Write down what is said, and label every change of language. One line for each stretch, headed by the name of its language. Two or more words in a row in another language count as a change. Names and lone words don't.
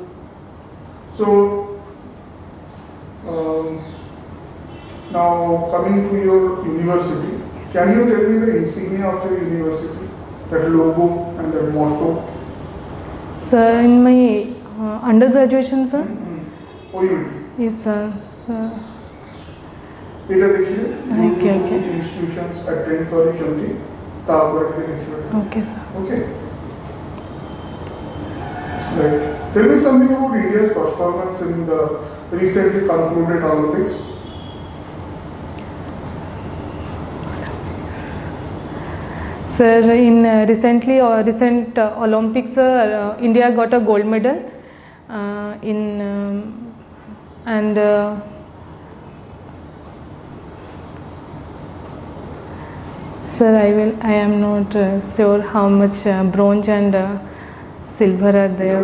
English: So now coming to your university, can you tell me the insignia of your university, that logo and that motto? So in my under graduation sir. OUT Yes sir. Sir.
Odia: ଏଟା ଦେଖିବେ
English: Okay, okay. institutions attend
Odia: କରିଛନ୍ତି ତା ଉପରେ ଟିକେ ଦେଖିବେ
English: Okay sir. okay right tell me something about India's performance in the recently concluded Olympics. Sir, in recent Olympics, India got a gold medal in and sir, I am not sure how much bronze and silver are there.